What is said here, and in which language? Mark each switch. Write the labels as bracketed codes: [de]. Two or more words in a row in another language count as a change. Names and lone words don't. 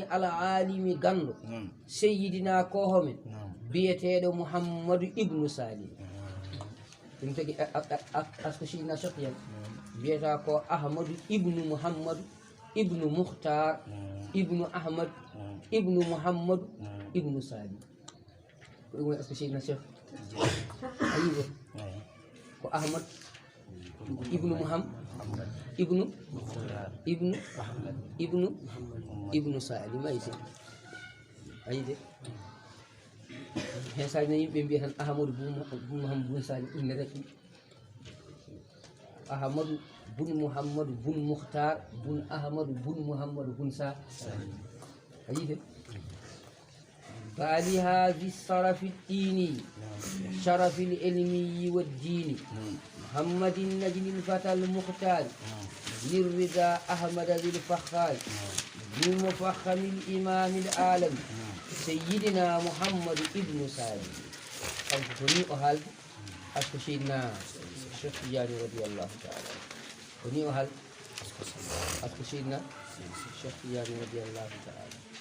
[ff] al alimi gando seyyidina kohomen biyeteɗo muhammadu ibnu salim ɗum tagi asko Seydina Cheikh Tidiane wiyata ko ahmadu ibnu muhammadu ibnu muhtar ibnu ahmad ibnu muhammad ibnu salim ko ɗum woni asko Seydina Cheikh ayiɓe ko ahmad ibnu muhammad ibnu salim ayde ayde hen saji no yimɓe mbiya tan ahmadou bun muhammad bun salim inne reki ahmadou bun muhammadu bun muhtar bun ahmadu bun muhammadu bun salim أيده [ar] فعليها ذي الصرف الديني شرف العلمي والديني محمد النجل الفتى المختار للرضا أحمد ذي الفخار للمفخم الإمام العالم سيدنا محمد ابن سالم أبني أهل أسكشينا الشيخ تيجاني رضي الله تعالى أبني أهل أسكشينا الشيخ تيجاني رضي الله تعالى